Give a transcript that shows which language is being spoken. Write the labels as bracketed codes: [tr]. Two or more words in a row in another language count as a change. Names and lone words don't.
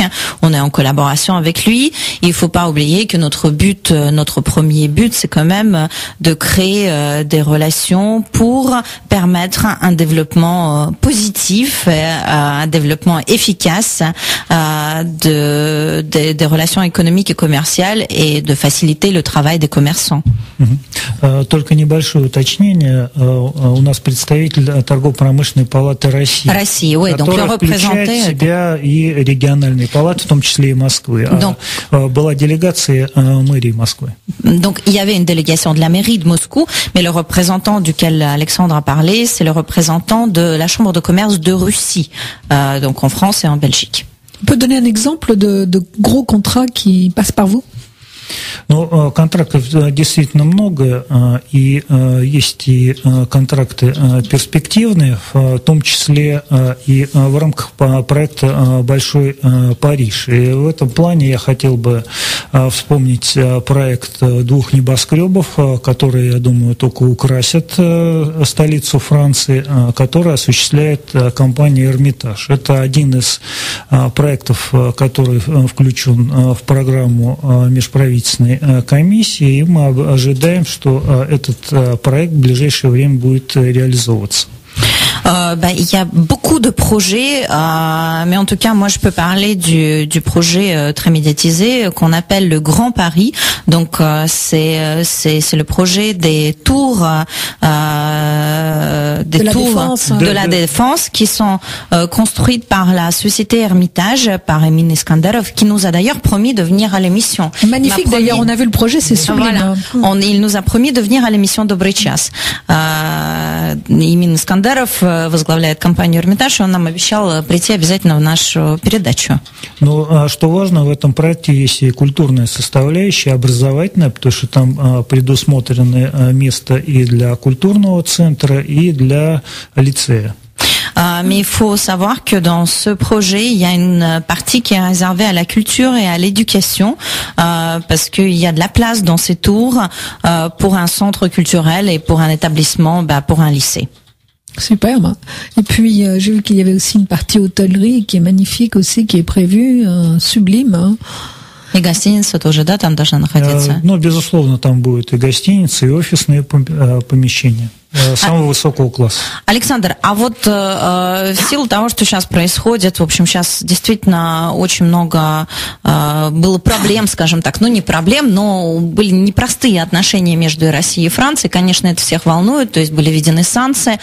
[fr] On est en collaboration avec lui. Il faut pas oublier que notre premier but, c'est quand même de créer des relations pour permettre un développement positif, un développement efficace des relations économiques et commerciales et de faciliter le travail des commerçants. [ru] Только небольшое уточнение. У нас представитель торгово-промышленной палаты России, [fr] oui, [ru] которая включает в себя и региональные палаты, в том числе и Москвы. Была делегация мэрии Москвы. [fr] Donc il y avait une délégation de la mairie de Moscou, mais le représentant duquel Alexandre a parlé, c'est le représentant de la Chambre de commerce de Russie, donc en France et en Belgique. On peut donner un exemple de gros contrats qui passent par vous? [ru] Ну, контрактов действительно много, и есть и контракты перспективные, в том числе и в рамках проекта «Большой Париж». И в этом плане я хотел бы вспомнить проект двух небоскребов, которые, я думаю, только украсят столицу Франции, который осуществляет компания «Эрмитаж». Это один из проектов, который включен в программу межправительственной комиссии, и мы ожидаем, что этот проект в ближайшее время будет реализовываться. [fr] Il y a beaucoup de projets, mais en tout cas, moi, je peux parler du projet très médiatisé qu'on appelle le Grand Paris. Donc, c'est le projet des tours, de la défense qui sont construites par la société Hermitage, par Emin Iskandarov, qui nous a d'ailleurs promis de venir à l'émission. Magnifique, d'ailleurs, on a vu le projet, c'est sublime. Voilà. Il nous a promis de venir à l'émission Dobry Czas. [ru] Emin Iskandarov возглавляет компанию «Эрмитаж», и он нам обещал прийти обязательно в нашу передачу. Ну, что важно, в этом проекте есть и культурная составляющая, образовательная, потому что там предусмотрено место и для культурного центра, и для лицея. [fr] Mais il faut savoir que dans ce projet, il y a une partie qui est réservée à la culture et à l'éducation, parce qu'il y a de la place dans ces tours pour un centre culturel et pour un établissement, pour un lycée. Superbe. Et puis, j'ai vu qu'il y avait aussi une partie hôtellerie qui est magnifique aussi, qui est prévue, sublime. [ru] И гостиница тоже, да, там должна находиться? Ну, безусловно, там будет и гостиница, и офисные помещения самого высокого класса. Александр, а вот в силу того, что сейчас происходит, в общем, сейчас действительно очень много было проблем, скажем так, ну не проблем, но были непростые отношения между Россией и Францией, конечно, это всех волнует, то есть были введены санкции.